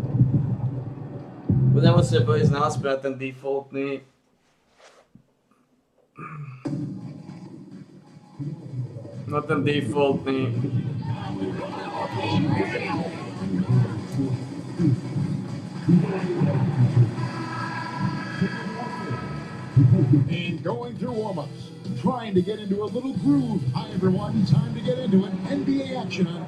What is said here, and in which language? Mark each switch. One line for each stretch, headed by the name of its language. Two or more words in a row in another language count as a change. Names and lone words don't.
Slovak: Budem musieť ísť naspäť ten defaultný. No ten defaultný.
English: And going through warm-ups, trying to get into a little groove. Hi, everyone. Time to get into it. NBA action on.